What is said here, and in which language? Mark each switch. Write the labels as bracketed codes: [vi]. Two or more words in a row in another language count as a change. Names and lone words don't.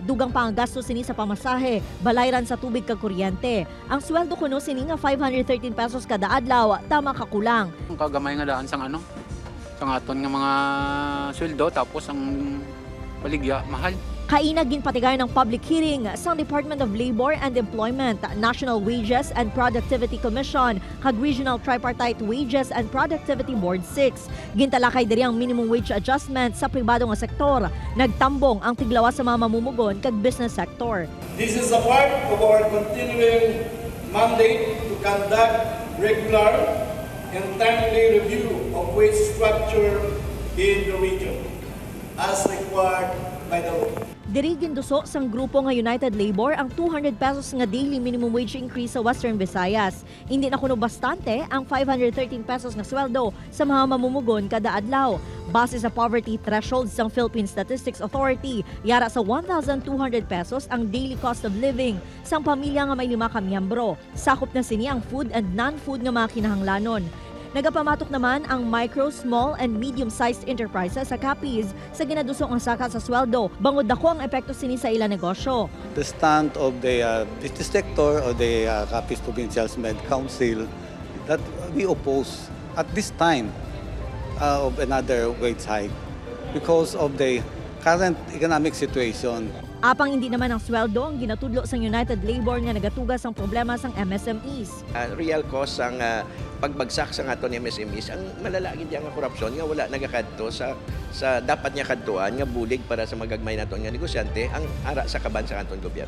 [hil] Dugang pa ang gasto sini sa pamasahe, balayran sa tubig kag kuryente. Ang sweldo kuno sini nga 513 pesos kada adlaw, tama ka kulang. Kagamay nga daan sang sang aton nga mga sweldo tapos ang baligya mahal. Kainag ginpatigay ng [en] public hearing [hil] sa Department of Labor and Employment, National Wages and Productivity Commission, kag Regional Tripartite Wages and Productivity Board 6. Gintalakay diri ang [en] minimum wage adjustment [hil] sa pribado nga sektor. Nagtambong ang tiglawas sa mga mamumugon kag [en] business sector. This is a part of our continuing mandate to conduct regular and timely review of wage structure in the region as required by the law. [hil] Diri ginduso sang grupo nga United Labor ang 200 pesos nga [en] daily minimum wage increase [hil] sa Western Visayas. Hindi na kuno bastante ang 513 pesos nga sweldo sa mga mamumugon kada adlaw. Base sa [en] poverty threshold [hil] sang Philippine Statistics Authority, yara sa 1,200 pesos ang [en] daily cost of living [hil] sang pamilya nga may 5 ka miyembro. Sakop na sini ang [en] food and non-food [hil] nga mga kinahanglanon. Nagapamatok naman ang micro, [en] small, and medium-sized enterprises [hil] sa Capiz sa ginadusok ang saka sa sweldo. Bangod dako ang epekto sini sa ilang negosyo. [en] The stand of the business sector or the Capiz Provincial Med Council that we oppose at this time of another wage hike because of the current economic situation. [hil] Apang hindi naman ang sweldo ang ginatudlo sang United Labor nga nagatugas ang problema sang MSMEs. [en] Real cause [hil] ang pagbagsak sa aton MSMEs ang malalagid yang korupsyon nga wala nagakadto sa dapat niya kadtuan nga bulig para sa magagmay naton nga negosyante ang ara sa kaban sa aton gobyerno.